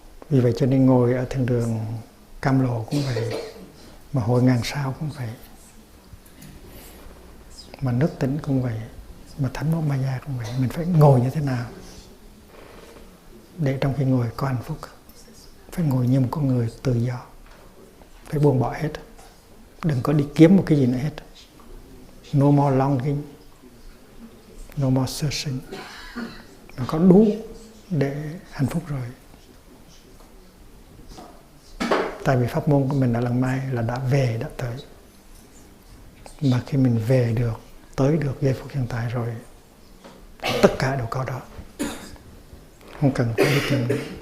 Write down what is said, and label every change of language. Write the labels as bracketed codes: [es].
[vi] Vì vậy cho nên ngồi ở thiền đường Cam Lộ cũng vậy, mà Hội Ngàn Sao cũng vậy, mà Nước Tĩnh cũng vậy, mà Thánh Mẫu Maya cũng vậy. Mình phải ngồi như thế nào để trong khi ngồi có hạnh phúc? Phải ngồi như một con người tự do, phải buông bỏ hết, đừng có đi kiếm một cái gì nữa hết. [en] No more longing, no more searching. [vi] Mình có đủ để hạnh phúc rồi. Tại vì pháp môn của mình ở Làng Mai là đã về, đã tới. Mà khi mình về được, tới được giây phút hiện tại rồi, tất cả đều có đó, không cần phải đi tìm nữa.